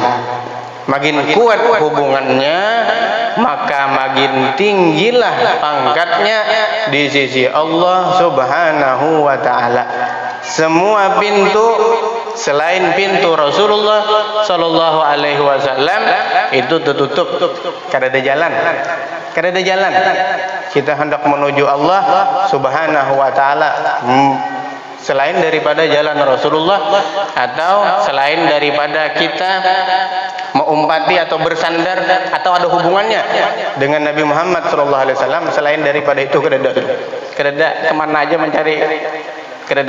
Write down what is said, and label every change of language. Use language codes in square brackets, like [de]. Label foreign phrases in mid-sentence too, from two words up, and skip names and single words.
[id] Makin kuat hubungannya, maka makin tinggilah pangkatnya di sisi Allah [ar] Subhanahu wa taala. [id] Semua pintu selain pintu Rasulullah [ar] sallallahu alaihi wasallam [id] itu tertutup, kada ada jalan. Kada ada jalan. Kita hendak menuju Allah [ar] Subhanahu wa taala [id] selain daripada jalan Rasulullah, atau selain daripada kita mengumpati atau bersandar atau ada hubungannya dengan Nabi Muhammad [ar] sallallahu alaihi wasallam, [id] selain daripada itu kedada kemana aja mencari kedada.